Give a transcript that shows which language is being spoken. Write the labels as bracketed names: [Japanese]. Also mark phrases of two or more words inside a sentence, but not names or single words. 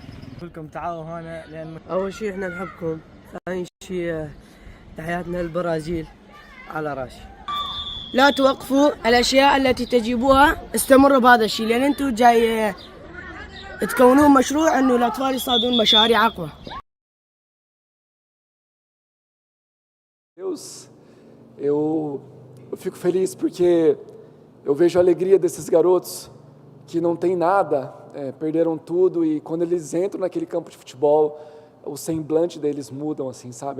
[Arabic] كلكم تعالوا هنا لان اول شيء احنا نحبكم، ثاني شيء تحياتنا للبرازيل على راسي. لا توقفوا الأشياء التي تجيبوها، استمروا بهذا الشيء، لأن أنتم جاي تكونون مشروع إنه الأطفال يصادون مشاريع أقوى. [Portuguese] Deus, eu fico feliz porque eu vejo a alegria desses garotos que não tem nada, perderam tudo, e quando eles entram naquele campo de futebol, o semblante deles mudam, assim, sabe?